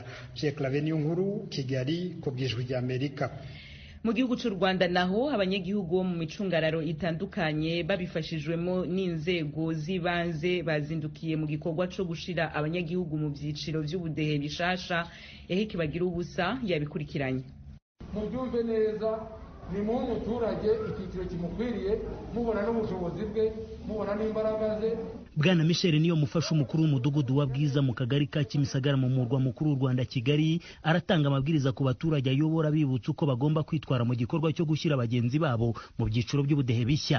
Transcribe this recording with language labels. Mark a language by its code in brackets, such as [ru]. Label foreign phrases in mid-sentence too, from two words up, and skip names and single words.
[rw] Pierre Claver Nkuru, Kigali, ku bw'Ijwi ry'Amerika. Mu gihugu cy'u Rwanda naho abanyagihugu bo mu micungararo itandukanye babifashijwemo n'inzego z'ibanze bazindukiye mu gikorwa cyo gushira abanyagihugu mu byiciro by'ubudehe bishasha. Eric Bagirubusa yabikurikiranye. Mubyumve neza, ni mu muturage icyiciro kimukwiriye, mubona n'ubushobozi bwe, mubona n'imbaraga ze. Bwana Michel niyo mufasha umukuru w'umudugudu wa Bwiza mu kagari ka Kimisagara mu murwa mukuru w'u Rwanda Kigali, aratanga amabwiriza ku baturage ayobora bibutsa uko bagomba kwitwara mu gikorwa cyo gushyira abagenzi babo mu byiciro by'ubudehe bishya.